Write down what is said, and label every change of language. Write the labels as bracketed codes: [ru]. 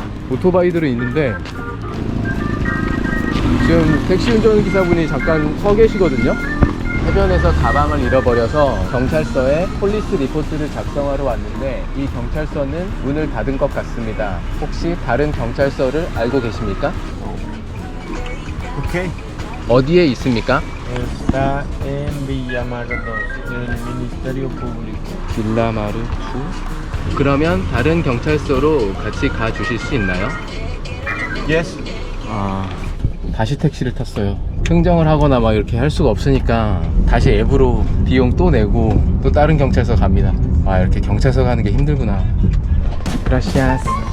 [ko] 오토바이들은 있는데 지금 택시 운전기사분이 잠깐 서 계시거든요. 해변에서 가방을 잃어버려서 경찰서에 폴리스 리포트를 작성하러 왔는데 이 경찰서는 문을 닫은 것 같습니다. 혹시 다른 경찰서를 알고 계십니까? [en] Ok. [ko] 어디에 있습니까? [es] Está en Villamar 2, el Ministerio Público. [ko] 빌라마르 2. 그러면 다른 경찰서로 같이 가 주실 수 있나요? [en] Yes. [ko] 다시 택시를 탔어요. 흥정을 하거나 막 이렇게 할 수가 없으니까 다시 앱으로 비용 또 내고 또 다른 경찰서 갑니다. 이렇게 경찰서 가는 게 힘들구나. 그라시아스.